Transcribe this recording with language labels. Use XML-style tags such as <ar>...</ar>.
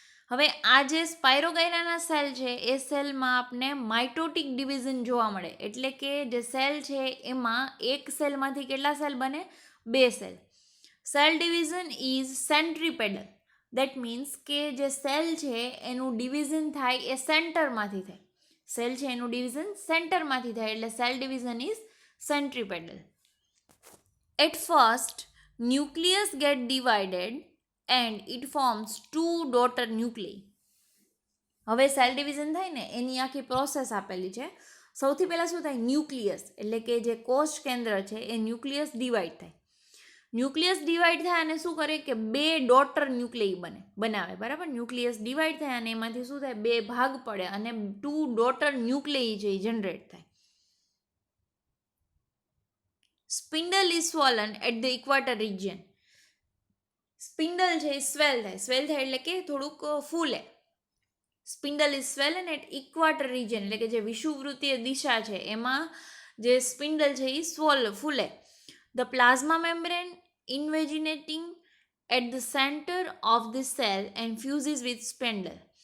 <gu>હવે આ જે સ્પાયરોગાયરાના સેલ છે એ સેલમાં આપણે માઇટોટિક ડિવિઝન જોવા મળે, એટલે કે જે સેલ છે એમાં એક સેલમાંથી કેટલા સેલ બને? બે cell.</gu> <en>Cell division is centripetal. That means</en> <gu>કે જે સેલ છે એનું ડિવિઝન થાય એ સેન્ટરમાંથી થાય. સેલ છે એનું ડિવિઝન સેન્ટરમાંથી થાય, એટલે</gu> <en>Cell division is centripetal. At first nucleus get divided and it forms two daughter nuclei.</en> <gu>હવે સેલ ડિવિઝન થાય ને એની આખી પ્રોસેસ આપેલી છે. સૌથી પહેલાં શું થાય? ન્યુક્લિયસ એટલે કે જે કોષ કેન્દ્ર છે એ ન્યુક્લિયસ ડિવાઈડ થાય. ન્યુક્લિયસ ડિવાઈડ થાય અને શું કરે કે બે ડોટર ન્યુક્લિયસ બનાવે, બરાબર. ન્યુક્લિયસ ડિવાઈડ થાય અને એમાંથી શું થાય? બે ભાગ પડે અને 2 ડોટર ન્યુક્લિયસ છે એ જનરેટ થાય.</gu> <en>Spindle is swollen at the equator region.</en> <gu>Spindle છે એ સ્વેલ થાય એટલે કે થોડુંક ફૂલે.</gu> <en>spindle is swollen at equator region,</en> <gu>એટલે કે જે વિષુવવૃત્તીય દિશા છે એમાં જે સ્પિન્ડલ છે એ ફૂલે.</gu> <en>The plasma membrane invaginating at the centre of the cell and fuses with spindle.</en>